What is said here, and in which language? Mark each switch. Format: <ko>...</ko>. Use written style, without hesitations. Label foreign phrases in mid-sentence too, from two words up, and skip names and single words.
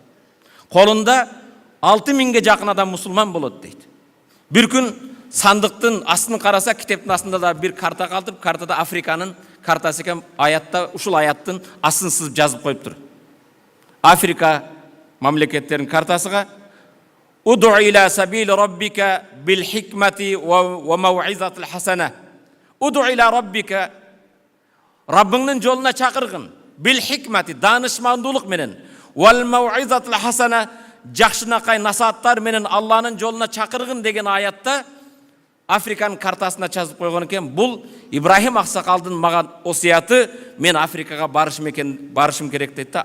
<ky>Колунда 6000ге жакын адам мусулман болот дейт. Бир күн сандыктын астын караса, китептин астында да бир карта калтып, картада Африканын картасы экен, аятта ушул аяттын астын сызып жазып коюптур. Африка мамлекеттеринин картасыга</ky> <ar>ادع إلى سبيل ربك بالحكمة والموعظة الحسنة. ادع إلى ربك,</ar> <ky>Раббыңдын жолуна чакыргын.</ky> <ar>بالحكمة,</ar> <ky>данышмандуулук менен.</ky> <ar>والموعظة الحسنة,</ar> <ky>жакшынакай насааттар менен Алланын жолуна чакыргын деген аятта Африканын картасына жазып койгон экен. Бул Ибрахим аксакалдын мага осуяты, мен Африкага барышым керек дейт да.</ky>